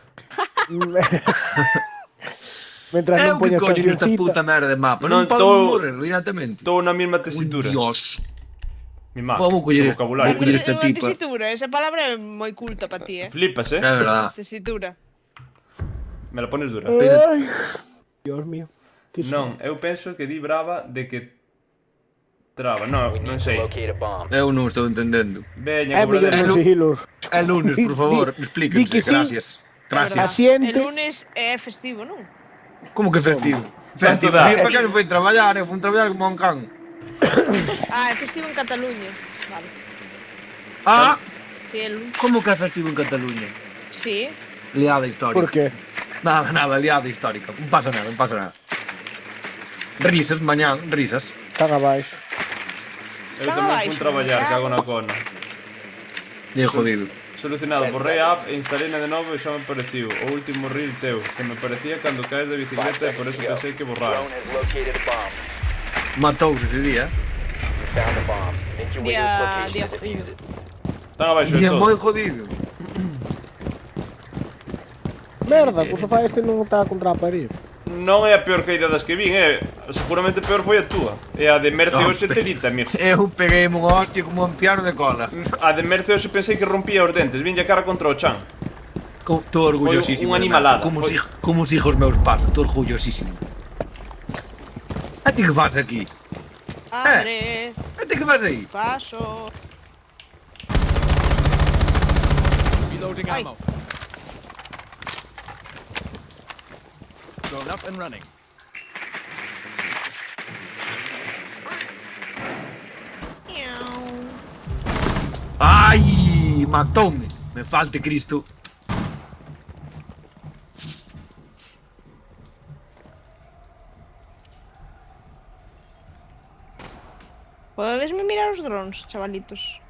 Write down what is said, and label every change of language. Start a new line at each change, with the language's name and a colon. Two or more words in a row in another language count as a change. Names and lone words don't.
Spanish: Mientras
Galician: Eu non que poñas coño nesta puta cancioncita. merda de mapa. Non Non podo tô- morrer directamente. Estou na mesma Uy, tesitura. Dios. Mi má, Vou que coller vocabulario. vou coller esta Unha tipa. tesitura, esa palabra é moi culta para ti, Flipas, É verdad. Tesitura.
Spanish: Me la pones dura. Ai, Dios mío. Que
Galician: Non, eu penso que di brava de que traba. Non,
English: We
Galician: non
English: need to
Galician: sei.
English: locate a bomb.
Galician: Eu non estou entendendo. Veña, É mellor cobradero. conseguilos. É lunes, por favor, Di
Spanish: explíquense.
Galician: que sí.
Spanish: Gracias. Gracias.
Galician: Asiente. El lunes é festivo, non? Como que festivo? Canto Festivo. dá? Para que non foi traballar? Eu fui traballar como un can. Ah, é festivo en Cataluña. Vale. Ah,
Spanish: Sí, el lunes.
Galician: como que é festivo en Cataluña? Sí. Liada histórica. Por qué? Nada, liada histórica. Non pasa nada. Risas, mañán, risas. Están abaixo. Eu Están tamén fui abaixo, traballar, cago. cago na cona. E jodido. Solucionado, borrei a app e instalena de novo e xa me pareciu o último reel teu, que me parecía cando caes de
English: 5
Galician: bicicleta e por
English: seconds
Galician: eso
English: to go.
Galician: pensei que borraras.
English: Drone has located a bomb.
Galician: Matouse ese día.
English: You found a bomb. Make your way to its location to defuse it.
Galician: Están abaixo de E é moi todo. jodido. Merda, que o sofá este non está contra a parede. Non é a peor caída das que vin, seguramente peor foi a túa. E a de Merce No, hoxe te dita, amigo. Eu peguei unha hostia como un piano de cola. A de Merce hoxe pensei que rompía os dentes, vinlle a cara contra o chan. Estou orgullosísimo. Foi unha de animalada, Merce, Como, foi- como os hijos meus pasos, estou orgullosísimo. A ti que faz aquí? Andrés, A ti que faz aí? paso.
English: Reloading Ay. ammo. Drone up and running.
Galician: Ai, matoume. Me falte Cristo. Podedesme mirar os drones, chavalitos.